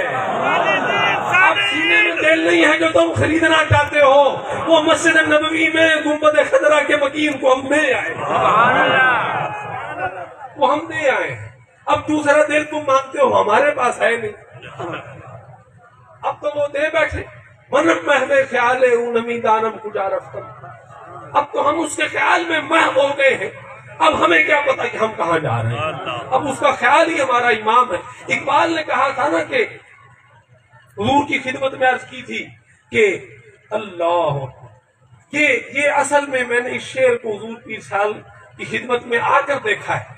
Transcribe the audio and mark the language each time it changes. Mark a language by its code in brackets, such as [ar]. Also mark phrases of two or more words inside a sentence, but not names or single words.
[ur] اب سینے میں دل نہیں ہے جو تم خریدنا چاہتے ہو، وہ مسجد نبوی میں گنبد خضرا کے مکین کو ہم دے آئے، وہ ہم دے آئے۔ اب دوسرا دل تم مانگتے ہو، ہمارے پاس ہے نہیں، اب تو وہ دے بیٹھے۔ [fa] منم محو خیال اون نمی دانم کجا رفتم، [ur] اب تو ہم اس کے خیال میں محو ہو گئے ہیں، اب ہمیں کیا پتا کہ ہم کہاں جا رہے ہیں، اب اس کا خیال ہی ہمارا امام ہے۔ اقبال نے کہا تھا نا کہ حضور کی خدمت میں عرض کی تھی کہ اللہ، یہ اصل میں نے اس شعر کو حضور پیر سیال کی خدمت میں آ کر دیکھا ہے۔